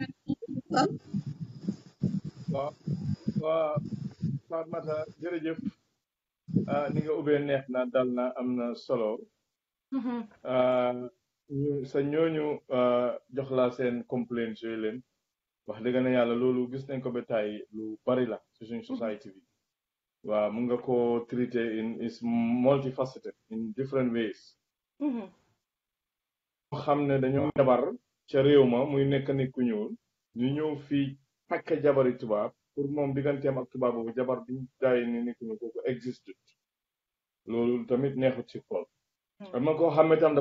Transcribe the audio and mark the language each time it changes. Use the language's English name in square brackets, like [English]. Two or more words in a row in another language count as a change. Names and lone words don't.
[Wolof] waaw Fatmata jërëjëf ni nga ubbee neex na dal na am na solo sa ñooñu jox la seen complaints yooyu leen wax dëgg na yàlla loolu gis nañ ko ba tey lu bari la ci suñu society bi waaw mun nga ko traiter [English] in is multifaceted in different ways [Wolof] xam ne dañoo jabar ca réew ma muy nekk nit ku ñuul ñu ñëw fii takk jabari tubaab pour moom digganteem ak tubaab boobu jabar bi daay ni nit ku ñuul kooku existe loolu tamit neexut ci xol am na koo xam ne tam